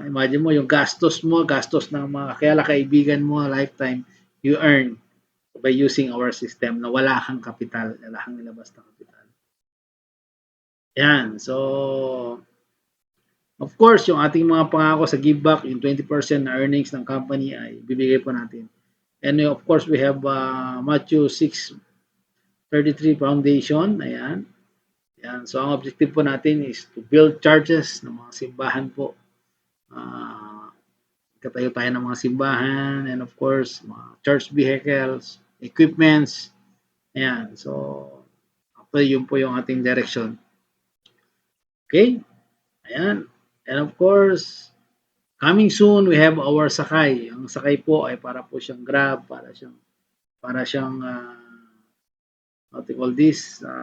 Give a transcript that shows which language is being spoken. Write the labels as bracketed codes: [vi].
[tl] Imagine mo, yung gastos mo, gastos ng mga kaibigan mo, lifetime, [en] you earn by using our system [tl] na wala kang kapital, wala kang nilabas na kapital. Yan. So, of course, yung ating mga pangako sa give back, yung 20% na earnings ng company ay bibigay po natin. [en] And of course, we have Matthew 6:33 Foundation. [tl] Ayan. Yan. So, ang objective po natin [en] is to build churches [tl] ng mga simbahan po. Katayo tayo ng mga simbahan and of course, mga church vehicles, equipments. Ayan. So, yun po yung ating direction. Okay? Ayan. [en] And of course, coming soon, we have our sakay. [tl] Ang sakay po ay para po siyang Grab, para siyang [en] what do you call this?